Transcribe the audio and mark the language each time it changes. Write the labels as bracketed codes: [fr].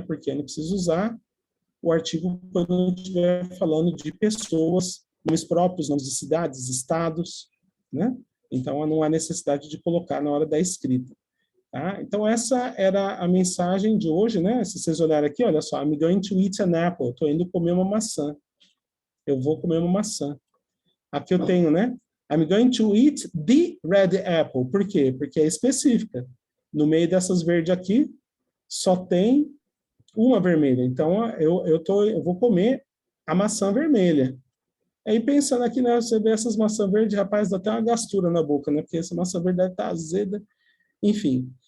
[pt] Porque eu não preciso usar o artigo quando eu estiver falando de pessoas, nomes próprios, nomes de cidades, estados, né? Então, não há necessidade de colocar na hora da escrita. Tá? Então, essa era a mensagem de hoje, né? Se vocês olharem aqui, olha só, [en] I'm going to eat an apple. [pt] Estou indo comer uma maçã. Eu vou comer uma maçã. Aqui eu tenho, né? [en] I'm going to eat the red apple. [pt] Por quê? Porque é específica. No meio dessas verdes aqui, só tem uma vermelha. Então, eu vou comer a maçã vermelha. Aí, pensando aqui, né? Você vê essas maçãs verdes, rapaz, dá até uma gastura na boca, né? Porque essa maçã verde deve estar azeda. Enfim.